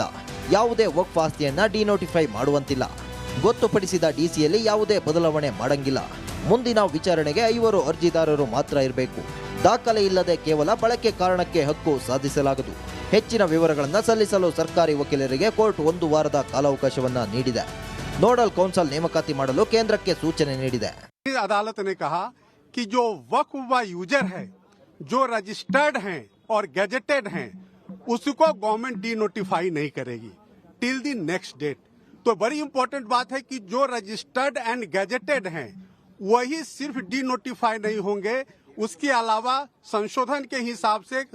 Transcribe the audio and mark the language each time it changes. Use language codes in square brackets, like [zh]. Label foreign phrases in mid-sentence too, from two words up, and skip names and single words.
[kn] ಯಾವುದೇ ವಕ್ಫ್ ಆಸ್ತಿಯನ್ನ ಡಿನೋಟಿಫೈ ಮಾಡುವಂತಿಲ್ಲ. ಗೊತ್ತುಪಡಿಸಿದ ಡಿಸಿಯಲ್ಲಿ ಯಾವುದೇ ಬದಲಾವಣೆ ಮಾಡಂಗಿಲ್ಲ. ಮುಂದಿನ ವಿಚಾರಣೆಗೆ 5 ಅರ್ಜಿದಾರರು ಮಾತ್ರ ಇರಬೇಕು. ದಾಖಲೆ ಇಲ್ಲದೆ ಕೇವಲ ಬಳಕೆ ಕಾರಣಕ್ಕೆ ಹಕ್ಕು ಸಾಧಿಸಲಾಗದು. ಹೆಚ್ಚಿನ ವಿವರಗಳನ್ನು ಸಲ್ಲಿಸಲು ಸರ್ಕಾರಿ ವಕೀಲರಿಗೆ ಕೋರ್ಟ್ 1 ವಾರದ ಕಾಲಾವಕಾಶವನ್ನ ನೀಡಿದೆ. ನೋಡಲ್ ಕೌನ್ಸಿಲ್ ನೇಮಕಾತಿ ಮಾಡಲು ಕೇಂದ್ರಕ್ಕೆ ಸೂಚನೆ ನೀಡಿದೆ. [hi] अदालत ने कहा कि जो वक्फ व यूजर है, जो रजिस्टर्ड हैं और गैजेटेड हैं, उसको गवर्नमेंट डी नोटिफाई नहीं करेगी [en] till the next date. [hi] तो बड़ी इंपॉर्टेंट बात है कि जो [en] registered and gazetted [hi] हैं वही सिर्फ डी नोटिफाई नहीं होंगे, उसके अलावा संशोधन के हिसाब से